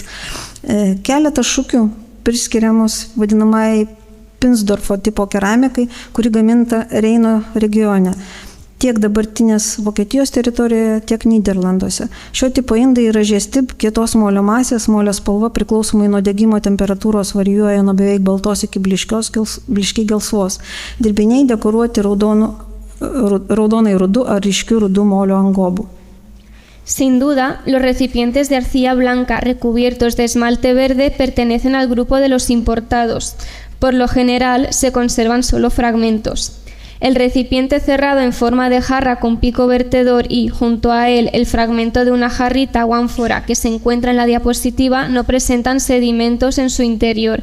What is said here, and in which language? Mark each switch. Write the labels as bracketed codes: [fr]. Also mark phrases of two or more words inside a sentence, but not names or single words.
[lt] Keletas šukių priskiriamos vadinamai Pinsdorfo tipo keramikai, kuri gaminta Reino regione, tiek dabartinės Vokietijos teritorijoje, tiek Nyderlanduose. Šio tipo indai yra žiesti, kietos molio masės, molio spalva priklausomai nuo degimo temperatūros varijuoja nuo beveik baltos iki blyškiai gelsvos. Dirbiniai dekoruoti raudonai rudu ar ryškiu rudu molio angobų. [es] Sin duda, los recipientes de arcilla blanca recubiertos de esmalte verde pertenecen al grupo de los importados. Por lo general, se conservan solo fragmentos. El recipiente cerrado en forma de jarra con pico vertedor y, junto a él, el fragmento de una jarrita o ánfora que se encuentra en la diapositiva no presentan sedimentos en su interior.